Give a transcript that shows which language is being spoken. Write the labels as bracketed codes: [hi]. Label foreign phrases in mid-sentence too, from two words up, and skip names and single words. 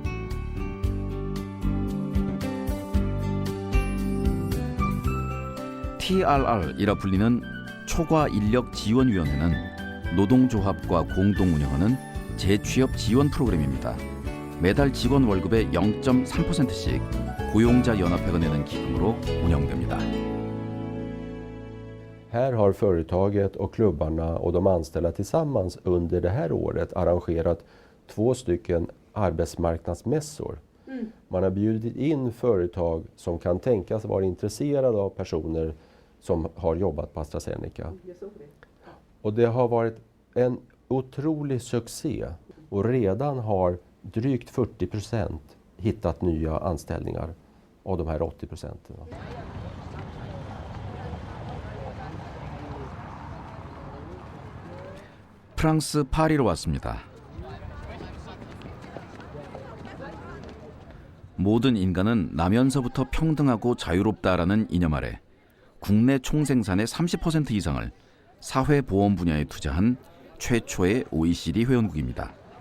[ko] TRR이라 불리는 초과인력지원위원회는 노동조합과 공동 운영하는 재취업 지원 프로그램입니다. 매달 직원 월급의 0.3%씩 고용자 연합회가 내는 기금으로 운영됩니다. [sv] Här har företaget och klubbarna och de anställda tillsammans under det här året arrangerat 2 stycken arbetsmarknadsmässor. Man har bjudit in företag som kan tänkas vara intresserade av personer som har jobbat på AstraZeneca. Och det har varit en otrolig succé och redan har drygt 40% hittat nya anställningar av de här 80%. [ko] 프랑스 파리로 왔습니다. 모든 인간은 나면서부터 평등하고 자유롭다라는 이념 아래 국내 총생산의 30% 이상을 사회보험 분야에 투자한 최초의 OECD 회원국입니다.